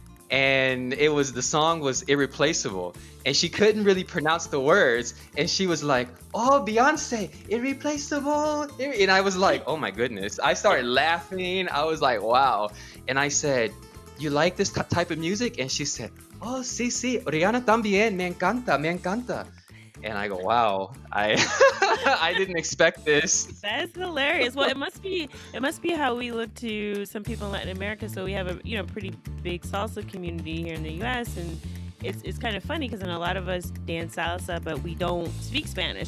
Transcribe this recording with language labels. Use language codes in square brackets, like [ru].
[en] And the song was Irreplaceable. And she couldn't really pronounce the words. And she was like, oh, Beyonce, Irreplaceable. And I was like, oh my goodness. I started laughing. I was like, wow. And I said, you like this type of music? And she said, oh, [es] sí, sí, Rihanna también, me encanta, me encanta. [en] And I go, wow, I I didn't expect this. That's hilarious. Well, it must be how we look to some people in Latin America. So we have a pretty big salsa community here in the U.S. and it's kind of funny because a lot of us dance salsa, but we don't speak Spanish.